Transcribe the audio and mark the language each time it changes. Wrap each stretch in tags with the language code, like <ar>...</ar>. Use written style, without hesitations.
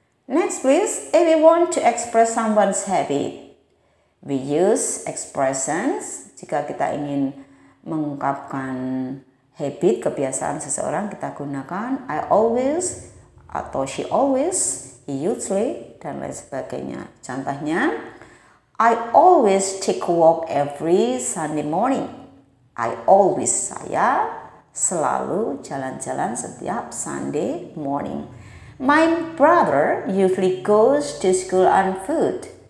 <en>Next please, if we want to express someone's habit, we use expressions.</en> <id>Jika kita ingin mengungkapkan habit, kebiasaan seseorang, kita gunakan</id> <en>I always</en> <id>atau</id> <en>she always, he usually,</en> <id>dan lain sebagainya.</id> <en>Contohnya, I always take a walk every Sunday morning.</en> <id>Saya selalu jalan-jalan setiap Sunday morning.</id> <en>My brother usually goes to school on foot.</en>